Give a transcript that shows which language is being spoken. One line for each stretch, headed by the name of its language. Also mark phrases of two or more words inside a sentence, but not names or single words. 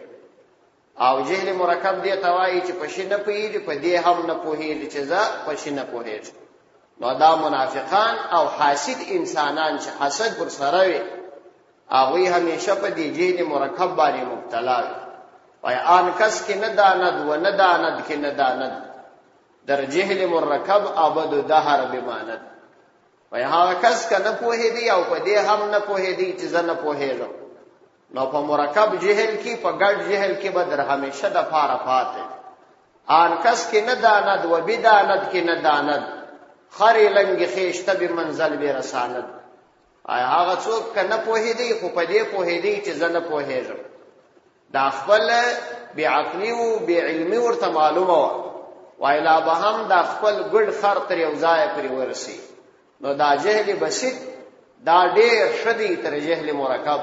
Pashto: او جهل مرکب دې ته وایي چې په شي نه پوهېږي په دې هم نه پوهېږي چې زه په شي نه پوهېږم. نو دا منافقان او حاسد انسانان چې حسد پر سره وي هغوی همیشه په دې جهل مرکب باندې مبتلا وي.
Persian: وای آن کس کې نه داند و نه داند کې نه داند در جهل مرکب ابد دهر بماند.
Pashto: وای هغه کس که نه پوهېدی او په دې هم نه پوهېدی چې زه نه پوهېږم، نو په مرکب جهل کې په ګډ جهل کې به در همیشه د پاره پاتې.
Persian: آن کس کې نه داند و بداند کې نه داند خری لنګ خېشته به منزل به رساند.
Pashto: هغه څوک که نه پوهېدی خو په دې پوهېدی چې زه نه پوهېږم، دا خپل بی عقلی او بی علمی ورته معلومه وایلا به هم دا خپل ګډ خر تر یو ځای پرې ورسی. نو دا جهل بسیط دا ډېر شدی تر جهل مرکب.